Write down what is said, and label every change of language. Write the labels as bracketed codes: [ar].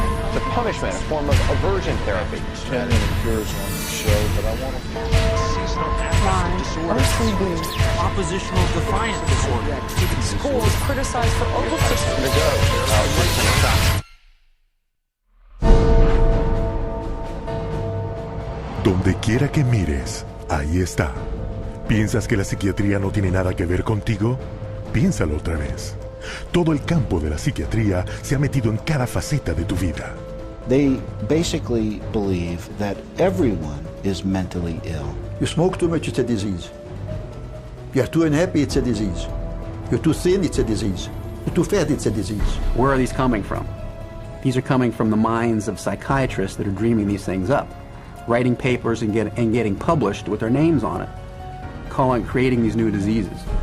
[en] The punishment, a form of aversion therapy. Can't appears on the show, but I want to. Seasonal affective disorder. Oppositional defiant disorder. Schools criticized for over-prescription. [es] Donde quiera que mires, ahí está. ¿Piensas que la psiquiatría no tiene nada que ver contigo? Piénsalo otra vez. Todo el campo de la psiquiatría se ha metido en cada faceta de tu vida. [en] They basically believe that everyone is mentally ill. You smoke too much, it's a disease. You're too unhappy, it's a disease. You're too thin, it's a disease. You're too fat, it's a disease. Where are these coming from? These are coming from the minds of psychiatrists that are dreaming these things up, writing papers and getting published with their names on it, creating these new diseases.